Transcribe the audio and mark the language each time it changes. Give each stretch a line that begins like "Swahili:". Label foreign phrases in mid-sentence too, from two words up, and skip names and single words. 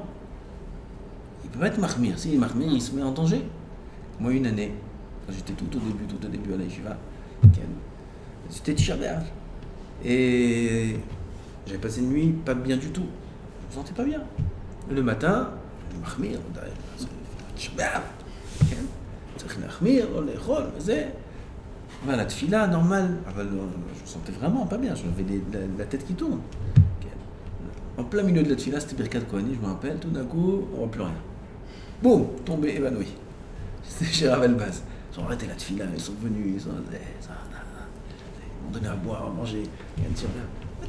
French: Il ne peut pas être mahmir. S'il est mahmir, il se met en danger. Moi, une année, quand j'étais tout au début à la yeshiva, c'était Tisha B'Av. Et j'avais passé une nuit pas bien du tout. Je me sentais pas bien. Le matin,
Hebrew: מחמיר, תשבע, כן? צריך להחמיר, לא לאכול, וזה. אבל התפילה, נורמל, אבל
French: je me sentais vraiment pas bien, j'avais la tête qui tourne. En plein milieu de la tfila, c'était
Hebrew: ברכת כהנים,
French: je me rappelle, tout d'un coup, on voit plus rien. Boum, tombé, évanoui. C'était chez Ravel Baz. Ils ont arrêté la tfila, ils sont venus, ils m'ont donné à boire, à manger, il y a une tire là.